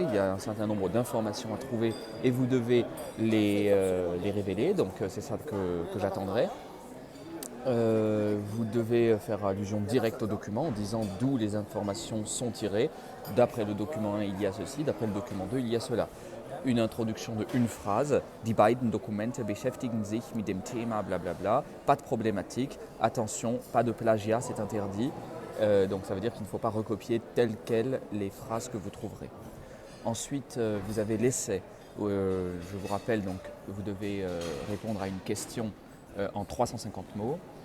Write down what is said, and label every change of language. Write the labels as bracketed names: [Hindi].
[French] Il y a un certain nombre d'informations à trouver et vous devez les révéler, donc c'est ça que j'attendrai. Vous devez faire allusion directe au document en disant d'où les informations sont tirées. D'après le document 1, il y a ceci, d'après le document 2, il y a cela. Une introduction de une phrase. [German] Die beiden Dokumente beschäftigen sich mit dem Thema blablabla. [French] Pas de problématique. Attention, pas de plagiat, c'est interdit. Donc ça veut dire qu'il ne faut pas recopier telles quelles les phrases que vous trouverez. Ensuite, vous avez l'essai. Je vous rappelle, donc, vous devez répondre à une question en 350 mots.